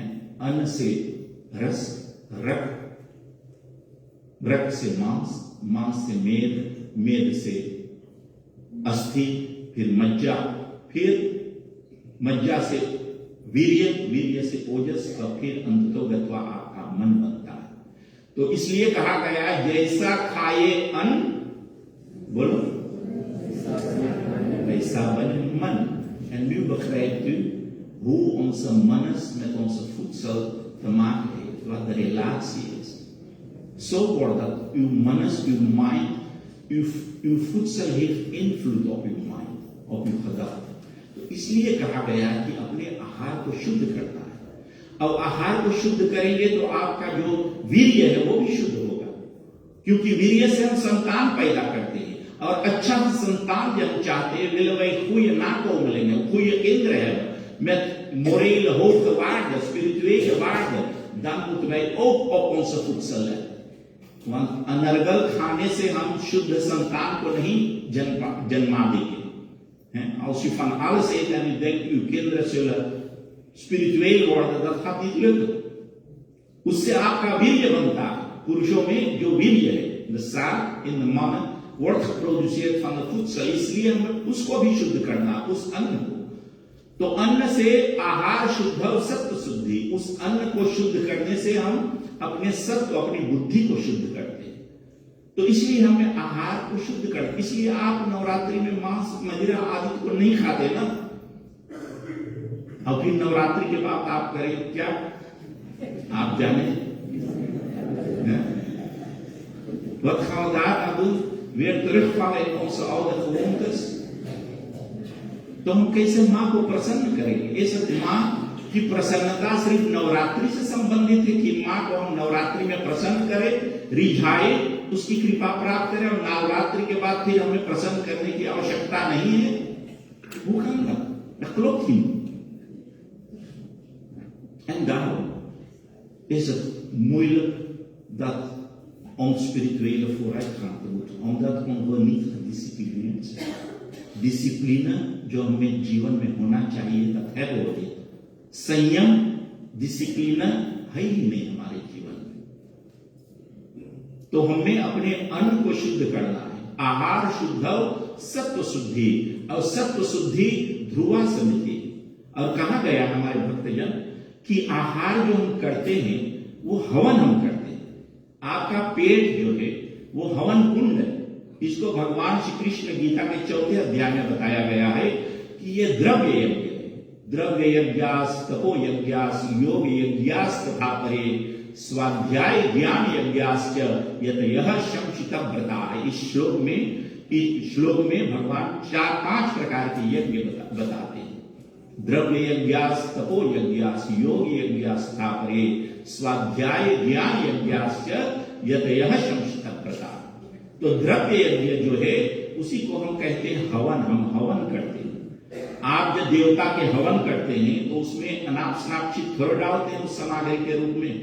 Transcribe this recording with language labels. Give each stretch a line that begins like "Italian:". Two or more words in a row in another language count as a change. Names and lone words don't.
Hindi: अन्न से रस, रक्त से मांस से मेद से अस्थि, फिर मज्जा से वीर्य से ओजस, और फिर अंततोगत्वा आपका मन बनता है। तो इसलिए कहा गया जैसा खाए अन्न, बोलो, वैसा बने मन।
Dutch: En nu begrijpt u hoe onze mannes met onze voedsel te maken heeft, wat de relatie is. Zo wordt dat uw mannes, uw mind, uw voedsel heeft invloed op uw mind, op uw gedachten.
Hindi: तो इसलिए कहा गया कि अपने आहार को शुद्ध करना है। अब आहार को शुद्ध करेंगे तो आपका जो वीर्य है वो भी शुद्ध होगा, क्योंकि वीर्य से हम संतान पैदा करते हैं। और अच्छा संतान जब चाहते हैं
Dutch: willen wij goede nakomelingen, goede kinderen hebben met morele hoge waarden, spirituele waarden, dan moeten wij ook op onze voedsel letten.
Hindi: Want अनर्गल खाने से हम शुद्ध संतान को नहीं जन्मा देंगे।
Dutch: Als u van alles eet en u denkt uw kinderen zullen spiritueel worden, dat gaat niet lukken.
Hindi: उससे आपका वीर्य बनता है। पुरुषों में जो वीर्य है,
Dutch: de zaad in de mannen, wordt geproduceerd van het voedsel,
Hindi: इसलिए हमें उसको भी शुद्ध करना, उस अन्न को। तो अन्न से आहार शुद्ध और सत्व शुद्धि, उस अन्न को शुद्ध करने से हम अपने सत्व, अपनी बुद्धि को शुद्ध करते हैं। तो इसलिए हमें आहार को शुद्ध करते, इसलिए आप नवरात्रि में मांस मदिरा आदि को नहीं खाते ना। और फिर नवरात्रि के बाद आप करें क्या, आप जाने।
Dutch: Wat gaan we daarna doen? Weer terugvallen in onze oude gewoontes?
Hindi: तो हम कैसे माँ को प्रसन्न करेंगे? इस माँ की प्रसन्नता सिर्फ नवरात्रि से संबंधित है कि माँ को हम नवरात्रि में प्रसन्न करें, रिझाए, उसकी कृपा प्राप्त करें, और नवरात्रि के बाद फिर हमें प्रसन्न करने की आवश्यकता नहीं है।
Dutch: Hoe kan dat? Dat klopt niet. En daarom is het moeilijk dat om spirituele vooruitgang te moeten, omdat we niet gedisciplineerd zijn.
Hindi: Discipline जो हमें जीवन में होना चाहिए तब है वो है। संयम, डिसिप्लिन है ही नहीं हमारे जीवन में। तो हमें अपने अन्न को शुद्ध करना है। आहार शुद्ध, सत्व शुद्धि, और सत्व शुद्धि ध्रुवा समिति। और कहा गया हमारे भक्तजन कि आहार जो हम करते हैं वो हवन हम करते हैं। आपका पेट जो है वो हवन कुंड है। इसको भगवान श्री कृष्ण गीता के 4थे अध्याय में बताया गया है कि ये द्रव्य यज्ञ है।
Sanskrit: द्रव्य यज्ञास तपो यज्ञास योग यज्ञास तथा परे स्वाध्याय ज्ञान यज्ञाश्च यतयः शंसितः व्रता है।
Hindi: इस श्लोक में भगवान 4-5 प्रकार के यज्ञ बताते हैं।
Sanskrit: द्रव्य यज्ञास तपो यज्ञास योग यज्ञास तथा परे स्वाध्याय ज्ञान यज्ञाश्च यतयः शंसितः व्रता।
Hindi: तो द्रव्य यज्ञ जो है उसी को हम कहते हैं हवन। हम हवन करते हैं। आप जब देवता के हवन करते हैं तो उसमें अनाप शनाप चीज थोड़ा डालते हैं उस सामग्री के रूप में।